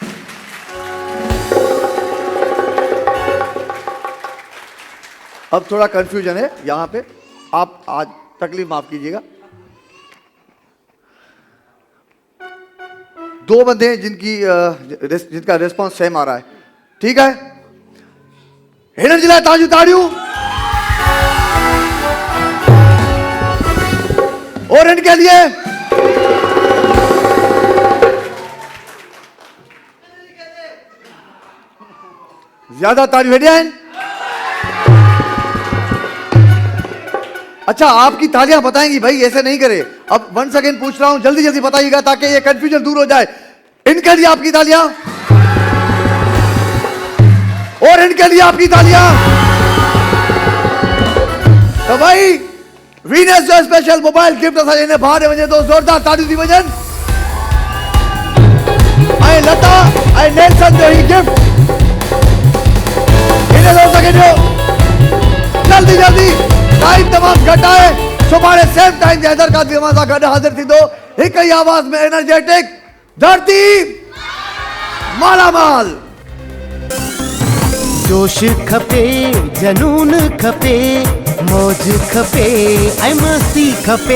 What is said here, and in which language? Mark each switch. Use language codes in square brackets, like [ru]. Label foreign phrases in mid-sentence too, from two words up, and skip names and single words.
[ur] اب تھوڑا کنفیوژن ہے یہاں پے، آپ آج تکلیف معاف کیجیےگا. 2 بندے ہیں جنکا [en] response same [ur] آ رہا ہے، ٹھیک ہے? [sd] हिननि जे लाइ तव्हांजूं ताड़ियूं। [ur] اور ان کے لیے زیادہ تاڑیاں [sd] हेॾे आहिनि। [ur] اچھا، آپکی تالیاں بتائیں گی بھائی، ایسے نہیں کرے. اب 1 سیکنڈ پوچھ رہا ہوں، جلدی جلدی بتائیےگا تاکہ یہ کنفیوژن دور ہو جائے. ان کے لیے آپکی تالیاں. اور ان کے لیے آپکی تالیاں. [sd] तो भाई वीनस जो [en] special mobile gift [sd] असां इन्हें भाड़े वञे तो ज़ोरदार ताड़ियूं थी वञनि। ऐं लता ऐं नेल्सन जो ही गिफ्ट इन्हें 2 सेकेंड ॾियो, जल्दी जल्दी। टाइम तमाम घट है। सुभाणे [en] same time [sd] ते हैदर कादरी अवां सां गॾु हाज़िर थींदो, हिक ही आवाज़ में एनर्जेटिक धरती मालामाल। जोश खपे, जनून खपे, मौज खपे, ऐं मस्ती खपे।